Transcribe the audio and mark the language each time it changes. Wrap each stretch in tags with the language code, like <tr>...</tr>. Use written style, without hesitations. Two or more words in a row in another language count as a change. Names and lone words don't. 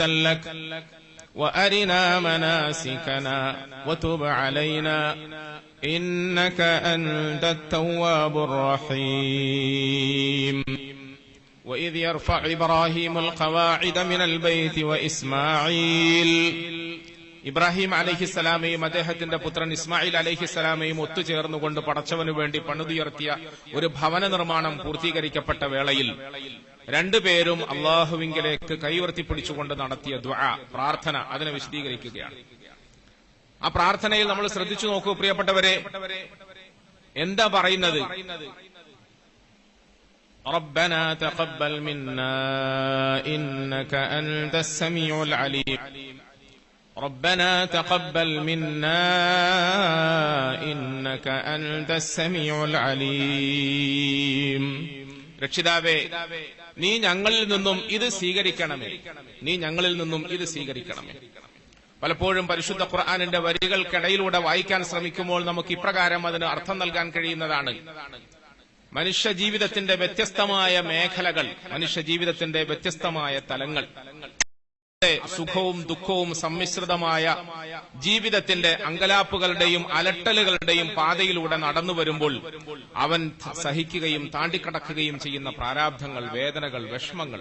<ar>لَكَ وَأَرِنَا مَنَاسِكَنَا وَتُبْ عَلَيْنَا إِنَّكَ أَنْتَ التَّوَّابُ الرَّحِيمُ وَإِذْ يَرْفَعُ إِبْرَاهِيمُ الْقَوَاعِدَ مِنَ الْبَيْتِ وَإِسْمَاعِيلُ</ar> <ml>ഇബ്രാഹിം അലൈഹിസ്സലാമയും അദ്ദേഹത്തിന്റെ പുത്രൻ ഇസ്മായിൽ അലൈഹിസ്സലാമയും ഒത്തുചേർന്നുകൊണ്ട് പടച്ചവനു വേണ്ടി പണിതുയർത്തിയ ഒരു ഭവന നിർമ്മാണം പൂർത്തീകരിക്കപ്പെട്ട വേളയിൽ രണ്ടുപേരും അള്ളാഹുവിങ്കലേക്ക് കൈവർത്തിപ്പിടിച്ചുകൊണ്ട് നടത്തിയ ദുആ, പ്രാർത്ഥന, അതിനെ വിശദീകരിക്കുകയാണ്. ആ പ്രാർത്ഥനയിൽ നമ്മൾ ശ്രദ്ധിച്ചു നോക്കൂ പ്രിയപ്പെട്ടവരെ, എന്താ പറയുന്നത്?</ml> <ar>ربنا تقبل منا إنك أنت السميع العليم. ربنا تقبل منا إنك أنت السميع العليم.</ar> <ml>രക്ഷിതാവേ, നീ ഞങ്ങളിൽ നിന്നും ഇത് സ്വീകരിക്കണമേ, നീ ഞങ്ങളിൽ നിന്നും ഇത് സ്വീകരിക്കണമേ. പലപ്പോഴും പരിശുദ്ധ ഖുർആനിന്റെ വരികൾക്കിടയിലൂടെ വായിക്കാൻ ശ്രമിക്കുമ്പോൾ നമുക്ക് ഇപ്രകാരം അതിന് അർത്ഥം നൽകാൻ കഴിയുന്നതാണ്. മനുഷ്യ ജീവിതത്തിന്റെ വ്യത്യസ്തമായ മേഖലകൾ, മനുഷ്യ ജീവിതത്തിന്റെ വ്യത്യസ്തമായ തലങ്ങൾ, സുഖവും ദുഃഖവും സമ്മിശ്രിതമായ ജീവിതത്തിന്റെ അങ്കലാപ്പുകളുടെയും അലട്ടലുകളുടെയും പാതയിലൂടെ നടന്നു വരുമ്പോൾ അവൻ സഹിക്കുകയും താണ്ടിക്കടക്കുകയും ചെയ്യുന്ന പ്രാരാബ്ധങ്ങൾ, വേദനകൾ, വിഷമങ്ങൾ.</ml>